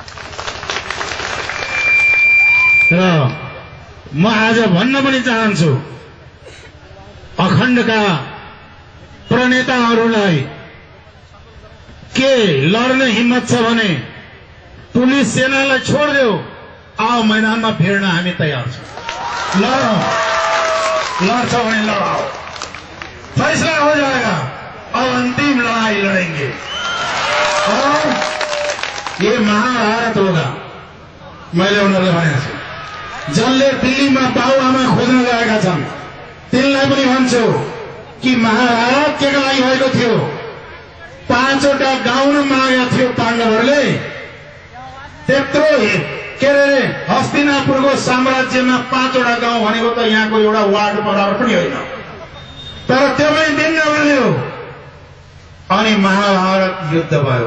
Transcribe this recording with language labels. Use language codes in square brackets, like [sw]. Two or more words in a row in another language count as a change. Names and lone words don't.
[ne] र म आज भन्न पनि चाहन्छु, अखण्डका प्रणेताहरूलाई के लड्ने हिम्मत छ भने पुलिस सेनालाई छोड्देऊ, आओ मैदानमा भिड्न हामी तयार छौं। लडौं, लड्छ भने लडाओ, [hi] फैसला हो जाएगा, अब अंतिम लड़ाई लड़ेंगे और ये महाभारत होगा। [ne] मैले उनीहरूलाई भनेको छु, जसले दिल्लीमा बाबुआमा खोज्न गएका छन् तिनलाई पनि भन्छु कि महाभारत के लागि भएको थियो। 5वटा गाउँ मागेका थियो पाण्डवहरूले, त्यत्रो के अरे हस्तिनापुरको साम्राज्यमा 5वटा गाउँ भनेको त यहाँको एउटा वार्ड बराबर पनि होइन, तर त्यो पनि दिन नभन्यो अनि महाभारत युद्ध भयो।